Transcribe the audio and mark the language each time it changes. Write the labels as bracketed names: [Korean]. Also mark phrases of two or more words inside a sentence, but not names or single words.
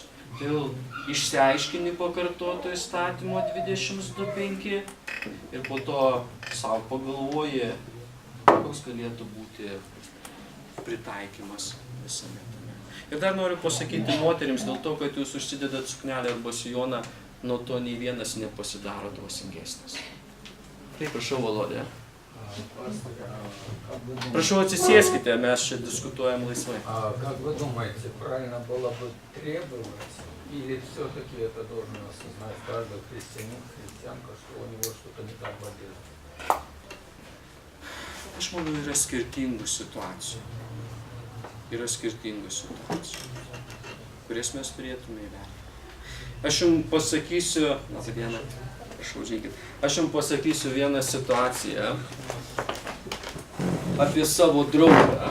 [Lithuanian] Dėl išsiaiškini pakartoto įstatymo 22.5 ir po to savo pagalvoji, koks galėtų būti pritaikymas visame tame. Ir dar noriu pasakyti moterims, dėl to, kad jūs užsidedat suknelę arba sijoną, nuo to nei vienas nepasidaro dvasingesnis. Taip, prašau, Volodė. Prašau, atsisėskite, mes čia diskutuojam laisvai. [Russian] Как вы думаете, правильно было бы требовать, или все-таки это должен осознать каждый христианин, христианка, что у него что-то не так в одежде? [Lithuanian] Aš manau, yra skirtingų situacijų. Kurias mes turėtume įvertinti. Aš jums pasakysiu, vieną situaciją apie savo draugą.